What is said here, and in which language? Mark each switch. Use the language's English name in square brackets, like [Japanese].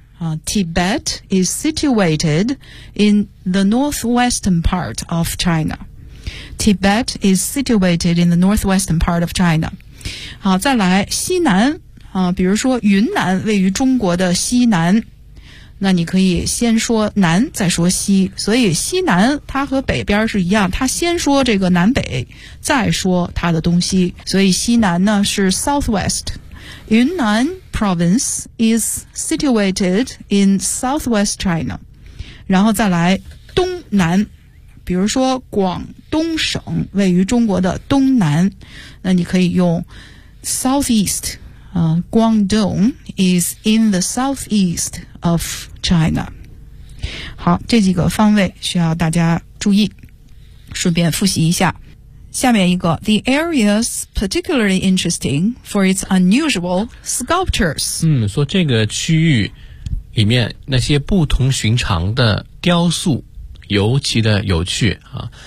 [English] 啊 ，Tibet is situated in the northwestern part of China。 Tibet is situated in the northwestern part of China。 [Chinese] 好，再来西南啊，比如说云南位于中国的西南。那你可以先说南再说西，所以西南它和北边是一样，它先说这个南北再说它的东西，所以西南呢是 southwest。 [English] 云南 province is situated in southwest China。 [Chinese] 然后再来东南，比如说广东省位于中国的东南，那你可以用 southeast。 [English] Guangdong is in the southeast of China。 [Chinese] 好，这几个方位需要大家注意，顺便复习一下。下面一个 [English] The area's particularly interesting for its unusual sculptures。 [Chinese] 嗯，说这个区域里面那些不同寻常的雕塑尤其的有趣啊。